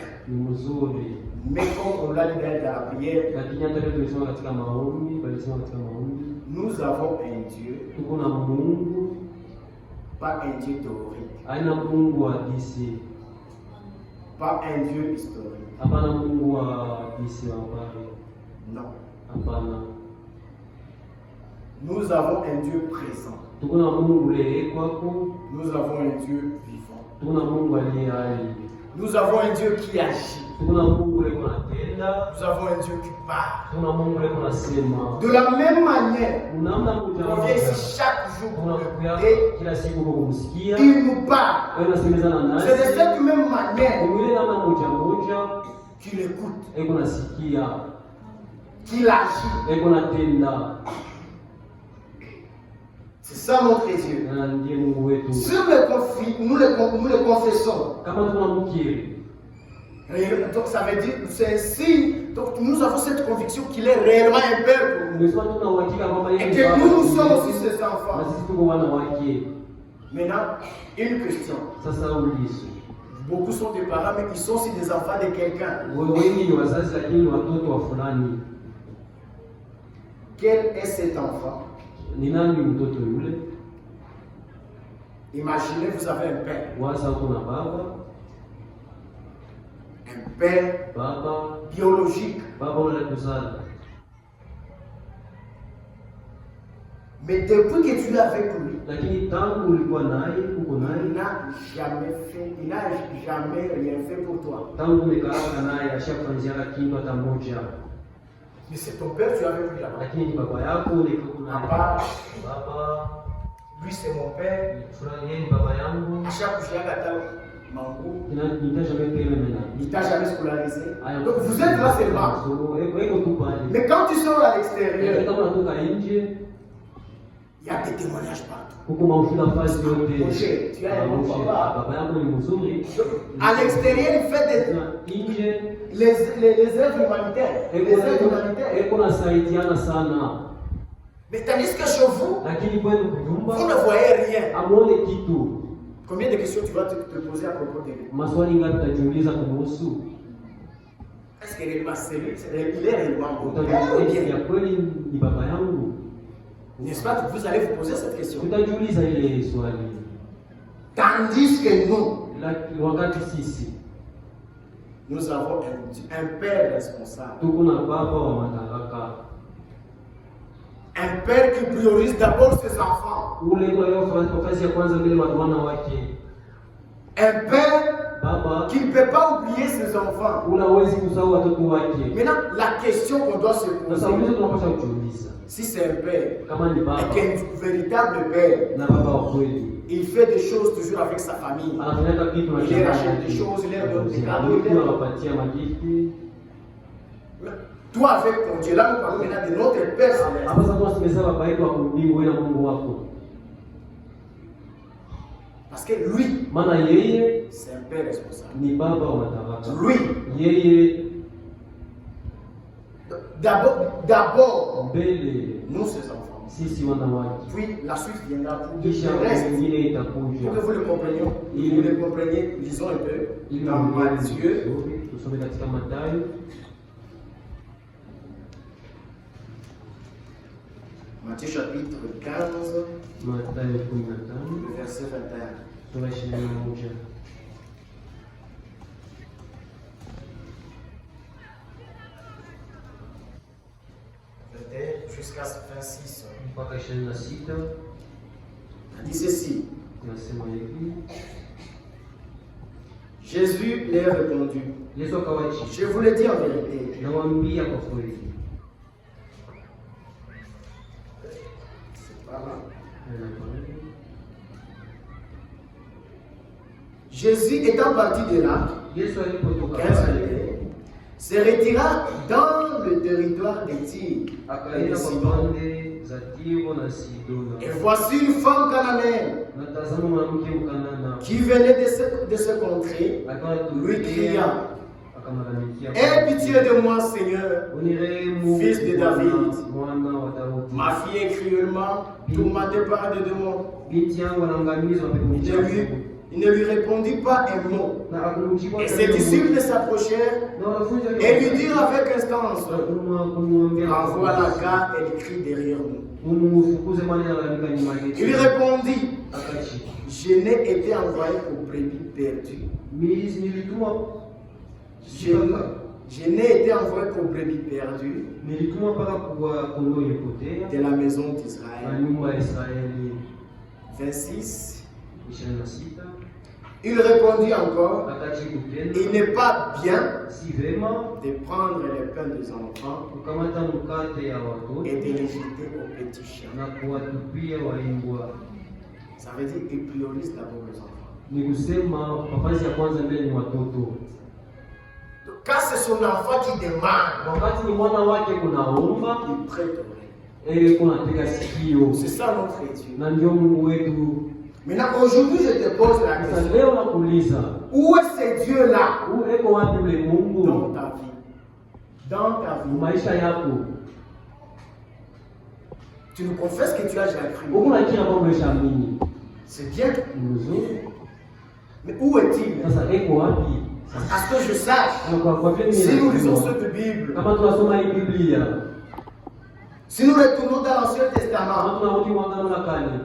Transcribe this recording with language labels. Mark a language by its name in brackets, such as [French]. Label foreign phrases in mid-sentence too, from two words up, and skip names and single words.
[Swahili] ni mzuri, [French] Mais comme on l'a dit dans la prière, [Swahili] lakini hata vile tumesema katika maombi, balisema katika maombi [French] nous avons un Dieu [Swahili] tuko na Mungu [French] Pas un Dieu théorique. [Swahili] Haina Mungu wa hadithi. [French] Pas un Dieu historique. [Swahili] Hapana Mungu wa hadithi wa habari. [French] Non. [Swahili] Hapana. [French] Nous avons un Dieu présent. [Swahili] Tuko na Mungu leo kwako. [French] Nous avons un Dieu vivant. [Swahili] Tuko na Mungu aliye hai. [French] Nous avons un Dieu qui agit. [Swahili] Tuko na Mungu leo anatenda. [French] Nous avons un Dieu qui parle. [Swahili] Tuko na Mungu leo anasema. [French] De la même manière, [Swahili] Unaamna kuja [French] on vient ici chaque jour pour [Swahili] unakuya [French] l'écouter. [Swahili] kila siku kwa kumsikia. [French] Il nous parle. [Swahili] Wewe unasikilizana nasi. [French] C'est de cette même manière [Swahili] Mwile namna moja [French] qu'il écoute, [Swahili] eko nasikia, [French] qu'il agit. [Swahili] eko natenda. [French] C'est ça notre Dieu. [Swahili] Na ndiye Mungu wetu. [French] Sur le conflit, nous le confessons. [Swahili] Kama tunamkiri, [French] Donc ça veut dire, c'est un signe. Donc nous avons cette conviction qu'il est réellement un père pour nous. [Swahili] umesema tuna uhakika kwamba [French] Et [Swahili] yeye [French] que nous sommes aussi ses enfants. [Swahili] na sisi tuko wana wake. [French] Maintenant, une question. [Swahili] Sasa ulizo. [French] Beaucoup sont des parents, mais ils sont aussi des enfants de quelqu'un. [Swahili] Wengi ni wazazi lakini ni watoto wa fulani. [French] Quel est cet enfant? [Swahili] Ni nani mtoto yule? [French] Imaginez, vous avez un père. [Swahili] Waza uko na baba, [French] Un père [Swahili] baba [French] biologique. [Swahili] ule kuzala. [French] Mais depuis que tu es avec lui, [Swahili] Lakini tangu ulikuwa naye, uko [French] il [Swahili] naye, [French] n'a jamais rien fait pour toi. [Swahili] tangu umekaa naye ashakufanyiziaka kitu hata moja. [French] Mais c'est ton père, tu es avec lui là-bas. [Swahili] Lakini ni baba yako uliko naye. [French] Papa, [Swahili] Baba, [French] lui c'est mon père. [Swahili] fulani yeye ni baba yangu. [French] À chaque fois, il mango. Nita jamais pele mena. Il t'a jamais scolarisé. Donc vous êtes là seulement. [Swahili] So, eko tu pale. [French] Mais quand tu sors à l'extérieur, [Swahili] Kama unatoka nje, [French] il y a des témoignages partout. [Swahili] huko maushuda fasi yote. [French] Moshe, tu as un bon papa. [Swahili] Baba yangu ni mzuri. [French] À l'extérieur, il fait [Swahili] Nje [French] les œuvres humanitaires. Les œuvres humanitaires. [Swahili] eko nasaidiana sana. [French] Mais tandis que chez vous, [Swahili] Lakini kwenu [French] vous [Swahili] kunyumba [French] ne voyez rien. [Swahili] amuone kitu. [French] Combien de questions tu vas te poser à propos de lui? [Swahili] Maswali ngapi utajiuliza kumhusu? [French] Est-ce qu'il est réellement sérieux? Il est réellement bon. [Swahili] Utajiuliza ya kweli ni baba yangu? [French] N'est-ce pas que vous allez vous poser cette question? [Swahili] Tutajiuliza ile swali. [French] Tandis que nous, [Swahili] Wakati sisi [French] nous avons un père responsable. [Swahili] tuko na baba wa madaraka. [French] Un père qui priorise d'abord ses enfants. [Swahili] Ule kwa hiyo nafasi ya kwanza vile wana wake. [French] Un père [Swahili] Baba [French] qui ne peut pas oublier ses enfants. [Swahili] unawezi kusahau watoto wake. [French] Maintenant, la question qu'on doit se [Swahili] Sasa [French] poser, [Swahili] ulizo tunapaswa kujiuliza. [French] si c'est un père, [Swahili] Kama ni baba [French] et qu'un véritable père, [Swahili] na baba wa kweli. [French] il fait des choses toujours avec sa famille. [Swahili] Anafanya kitu na [French] Il leur achète des choses, il leur donne des cadeaux, il leur donne. [Swahili] anapatia magifti. [French] Toi avec ton Dieu, là nous parlons maintenant de notre Père céleste. [Swahili] Hapa sasa tunasemeza baba yetu wa mbingu wewe na Mungu wako. [French] Parce que lui, [Swahili] Maana yeye [French] c'est un père responsable. [Swahili] ni baba wa madaraka. [French] Lui, [Swahili] Yeye [French] d'abord, [Swahili] mbele [French] nous ses enfants. [Swahili] sisi wana wake. [French] Puis la suite viendra pour [Swahili] Kisha [French] le reste. [Swahili] wengine [French] Pour [Swahili] itakuja. [French] que vous le compreniez, vous le compreniez, lisons un peu [Swahili] Ili [French] dans Matthieu, [Swahili] tusome katika Mathayo [French] Matthieu chapitre 15, [Swahili] Mathayo 15 [French] le verset 21. [Swahili] sura 21 [French] Jusqu'à 26. [Swahili] mpaka 26 [French] Il dit ceci. [Swahili] nasema hivi. [French] Jésus leur répondit, [Swahili] Yesu akawajibu, [French] je vous le dis en vérité, [Swahili] nawaambia kwa kweli. [French] c'est pas là. Jésus étant parti de là, [Swahili] Yesu alipotoka 15 pale [French] années, se retira dans le territoire de Tyr et de [Swahili] akaenda kwa [French] Sidon. [Swahili] pande za Tiro na Sidona. [French] Et voici une femme cananéenne [Swahili] Na tazama mwanamke Mkanana [French] qui venait de ce contrée, [Swahili] akawa [French] lui criant, [Swahili] akamlalamikia, [French] aie pitié de moi, Seigneur, [Swahili] unirehemu [French] Fils de David. [Swahili] mwana wa Daudi. [French] ma fille est cruellement tourmentée par des démons. [Swahili] Binti yangu anaangamizwa pepo mchafu. [French] Il ne lui répondit pas un mot. [Swahili] Na akumjibu [French] Et ses disciples s'approchèrent [Swahili] na wanafunzi [French] et lui dirent avec instance, [Swahili] kumwambia [French] envoie la garde, elle crie derrière nous. [Swahili] umfukuze mali na lalamika nyuma yetu. [French] Il répondit, [Swahili] Akajibu, [French] Je n'ai été envoyé aux brebis perdues. [Swahili] Nilituma [French] Je n'ai été envoyé qu'aux brebis perdues [Swahili] mpaka kwa kondoo iliyopotea [French] de la maison [Swahili] na [French] d'Israël. [Swahili] nyumba ya Israeli. 26. 26. [French] Il répondit encore, [Swahili] Akajibu [French] il [Swahili] tena, [French] n'est pas bien [Swahili] si vema [French] de prendre les pains des enfants [Swahili] kukamata mkate ya watoto [French] et de les jeter aux petits chiens. [Swahili] na kuwatupia waimbwa. [French] Ça veut dire qu'il priorise d'abord les enfants. [Swahili] Ni kusema nafasi ya kwanza mbele ni watoto. [French] Quand c'est son enfant qui demande, [Swahili] Wakati ni mwana wake kunaomba, [French] il prête oreille. [Swahili] kunatega sikio, [French] C'est ça notre Dieu. [Swahili] na ndio Mungu wetu. [French] Maintenant, aujourd'hui, je te pose la [Swahili] Sasa [French] question. [Swahili] leo nakuuliza, [French] Où est ce Dieu-là [Swahili] eko wapi ule [French] dans [Swahili] Mungu [French] ta vie? Dans ta vie. [Swahili] maisha yako? [French] Tu nous confesses que tu as déjà cru. [Swahili] Uko na kila mambo umeshaamini. [French] C'est bien. [Swahili] Ni mzuri. [French] Mais où est-il? [Swahili] Sasa eko wapi? [French] À ce que je sache, [Swahili] Na kwa vile [French] si nous lisons [Swahili] mimi [French] cette Bible, [Swahili] kama tunasoma hii Biblia, [French] si nous retournons dans l'Ancien [Swahili] kama [French] Testament, [Swahili] tunarudi Agano la Kale,